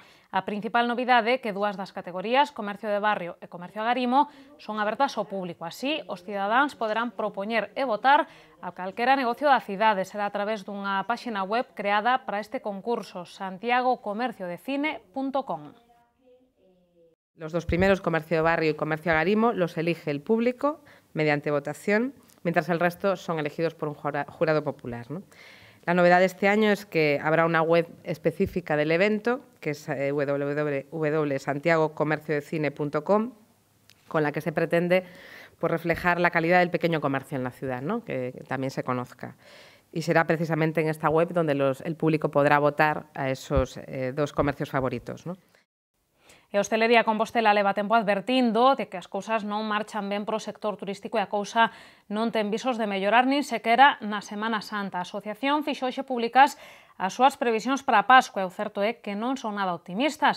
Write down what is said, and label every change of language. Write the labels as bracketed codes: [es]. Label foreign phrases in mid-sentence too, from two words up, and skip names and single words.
[gl] A principal novidade é que 2 das categorías, comercio de barrio e comercio agarimo, son abertas ao público. Así, os cidadáns poderán propoñer e votar a calquera negocio da cidade. Será a través dunha páxina web creada para este concurso, santiagocomerciodecine.com. [es] Los 2 primeros, comercio de barrio y comercio agarimo, los elige el público mediante votación, mientras el resto son elegidos por un jurado popular, ¿no? La novedad de este año es que habrá una web específica del evento, que es www.santiagocomerciodecine.com, con la que se pretende pues, reflejar la calidad del pequeño comercio en la ciudad, ¿no? que también se conozca. Y será precisamente en esta web donde el público podrá votar a esos dos comercios favoritos, ¿no? [gl] E a Hostelería Compostela leva tempo advertindo de que as cousas non marchan ben pro sector turístico e a cousa non ten visos de mellorar nin sequera na Semana Santa. A asociación fixo hoxe públicas as súas previsións para a Pascua e o certo é que non son nada optimistas.